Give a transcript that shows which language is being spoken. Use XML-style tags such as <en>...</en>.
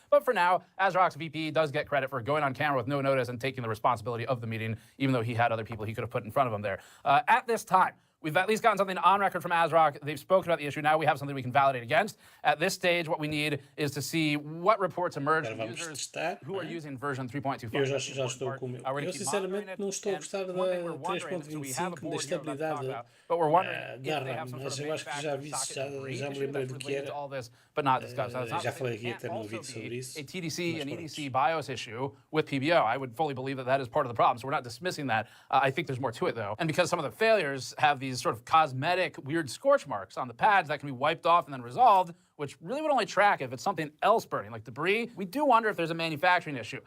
<en>But for now, ASRock's VP does get credit for going on camera with no notice and taking the responsibility of the meeting, even though he had other people he could have put in front of him there. At this time, we've at least gotten something on record from ASRock. They've spoken about the issue. Now we have something we can validate against. At this stage, what we need is to see what reports emerge from users who are using version 3.25.</en> <pt>Eu já estou com o meu. Eu sinceramente não estou a gostar da 3.25 da estabilidade da RAM, mas eu acho que já me lembrei do que era.</pt> <en>But not discussed.</en> <pt>Já falei aqui até no vídeo sobre isso.</pt> <en>A TDC and EDC BIOS issue with PBO. I would fully believe that is part of the problem, so we're not dismissing that. I think there's more to it, though. And because some of the failures have these sort of cosmetic, weird scorch marks on the pads that can be wiped off and then resolved, which really would only track if it's something else burning, like debris, we do wonder if there's a manufacturing issue.</en>